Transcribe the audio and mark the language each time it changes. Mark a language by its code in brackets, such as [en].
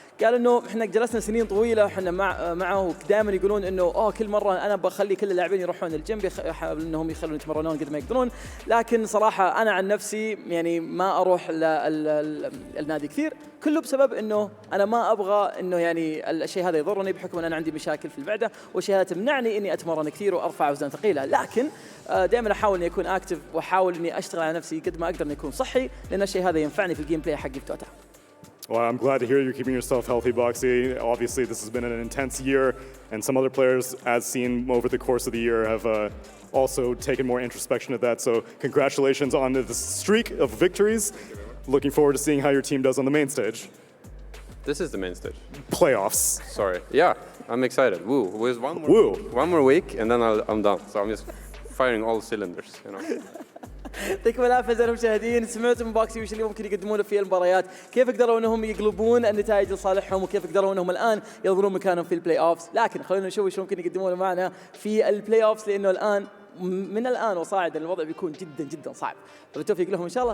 [ar] قال انه احنا جلسنا سنين طويله احنا معه ودائما يقولون انه كل مره انا بخلي كل اللاعبين يروحون الجيم، بيحاولوا انهم يخلون يتمرنون قد ما يقدرون، لكن صراحه انا عن نفسي يعني ما اروح النادي كثير، كله بسبب انه انا ما ابغى انه يعني الشيء هذا يضرني بحكم ان انا عندي مشاكل في المعده، والشيء هذا تمنعني اني اتمرن كثير وارفع اوزان ثقيله، لكن دائما احاول اني اكون اكتف واحاول اني اشتغل على نفسي قد ما اقدر اني اكون صحي، لان الشيء هذا ينفعني في الجيم بلاي حقي في توتا. [en] Well, I'm glad to hear you're keeping yourself healthy, Boxy. Obviously, this has been an intense year, and some other players, as seen over the course of the year, have also taken more introspection of that. So congratulations on the streak of victories. Looking forward to seeing how your team does on the main stage. This is the main stage. Playoffs. Sorry. Yeah, I'm excited. Woo. With one more week, and then I'm done. So I'm just firing all cylinders, you know. [ar] يعطيكم العافيه اعزائي المشاهدين، سمعتوا من بوكسي وش اللي ممكن يقدمونه في المباريات، كيف قدروا انهم يقلبون النتائج لصالحهم، وكيف قدروا انهم الان يضمنون مكانهم في البلاي اوفز، لكن خلونا نشوف وش ممكن يقدمونه معنا في البلاي اوفز، لانه الان من الان وصاعدا الوضع بيكون جدا صعب، فبالتوفيق لهم ان شاء الله.